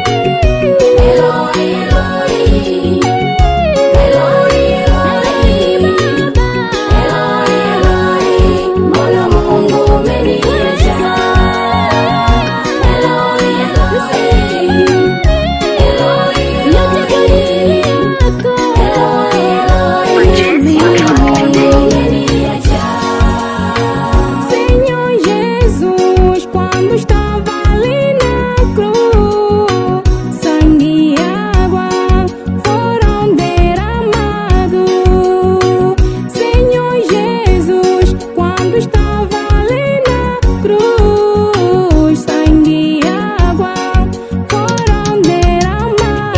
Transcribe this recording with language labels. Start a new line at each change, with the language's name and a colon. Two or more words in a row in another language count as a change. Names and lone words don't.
Swahili: Eloi, Eloi, Eloi, Eloi, Eloi, Eloi, mbona Mungu umeniacha? Eloi, Eloi, Eloi, Eloi, Eloi, mbona Mungu umeniacha?
Portuguese: Senhor Jesus, quando estava ali na cruz, sangue e água foram derramados. Senhor Jesus, quando estava ali na cruz, sangue e água foram derramados.